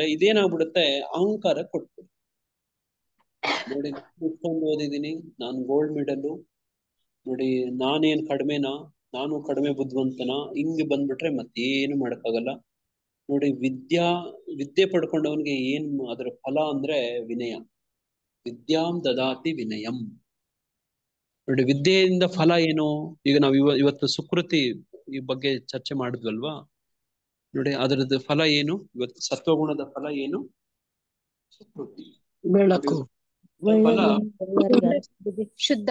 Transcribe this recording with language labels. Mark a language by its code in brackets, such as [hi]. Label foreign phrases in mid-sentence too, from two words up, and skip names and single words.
[kn] ಇದೇನಾಗ್ಬಿಡುತ್ತೆ? ಅಹಂಕಾರ ಕೊಟ್ಬಿಡು. ನೋಡಿ ಇಷ್ಟೊಂದು ಓದಿದೀನಿ, ನಾನು [en] gold medal, [kn] ನೋಡಿ ನಾನೇನ್ ಕಡಿಮೆನಾ, ನಾನು ಕಡಿಮೆ ಬುದ್ಧಿವಂತನ, ಹಿಂಗೆ ಬಂದ್ಬಿಟ್ರೆ ಮತ್ತೇನು ಮಾಡಕ್ಕಾಗಲ್ಲ. ನೋಡಿ ವಿದ್ಯೆ ಪಡ್ಕೊಂಡವನ್ಗೆ ಏನ್ ಅದರ ಫಲ ಅಂದ್ರೆ ವಿನಯ. [sa] ವಿದ್ಯಾಂ ದದಾತಿ ವಿನಯಂ. [kn] ನೋಡಿ ವಿದ್ಯೆಯಿಂದ ಫಲ ಏನು? ಈಗ ನಾವು ಇವತ್ತು ಸುಕೃತಿ ಈ ಬಗ್ಗೆ ಚರ್ಚೆ ಮಾಡಿದ್ವಲ್ವಾ? ನೋಡಿ ಅದರದ್ದು ಫಲ ಏನು? ಇವತ್ತು ಸತ್ವಗುಣದ ಫಲ ಏನು? ಸುಕೃತಿ, ಬೆಳಕು, ಫಲ ಶುದ್ಧ